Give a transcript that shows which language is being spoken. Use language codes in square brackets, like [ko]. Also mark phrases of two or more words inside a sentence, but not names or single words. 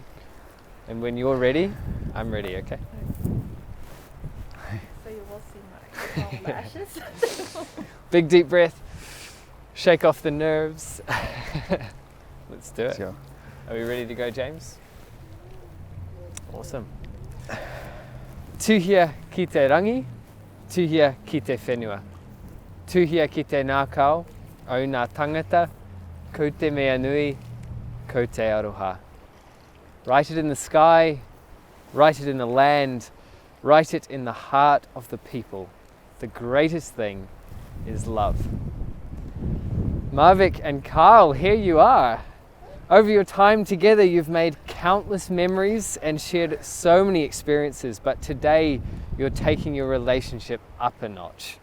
[en] And when you're ready, I'm ready, okay? So you will see my long lashes. Big deep breath, shake off the nerves. Let's do it. Sure. Are we ready to go, James? Awesome. [mi] Tuhia ki te rangi, tuhia ki te whenua. Tuhia ki te nākau, au ngā tangata, ko te mea nui, ko te aroha. [en] Write it in the sky, write it in the land, write it in the heart of the people. The greatest thing is love. Mavic and Karl, here you are. Over your time together, you've made countless memories and shared so many experiences, but today you're taking your relationship up a notch.